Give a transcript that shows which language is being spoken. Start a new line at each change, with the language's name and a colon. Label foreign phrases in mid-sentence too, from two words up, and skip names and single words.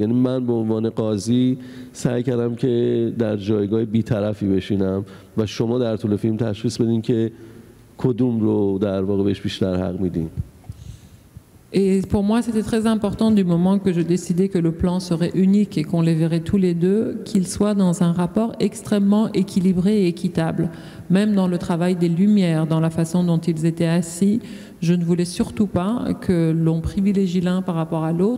Persian: یعنی من به عنوان قاضی سعی کردم که در جایگاه بی‌طرفی بشینم و شما در طول فیلم تشخیص بدین که کدوم رو در واقع بهش بیشتر حق میدین.
French: Et pour moi, c'était très important du moment que je décidais que le plan serait unique et qu'on les verrait tous les deux, qu'ils soient dans un rapport extrêmement équilibré et équitable. Même dans le travail des lumières, dans la façon dont ils étaient assis, je ne voulais surtout pas que l'on privilégie l'un par rapport à l'autre.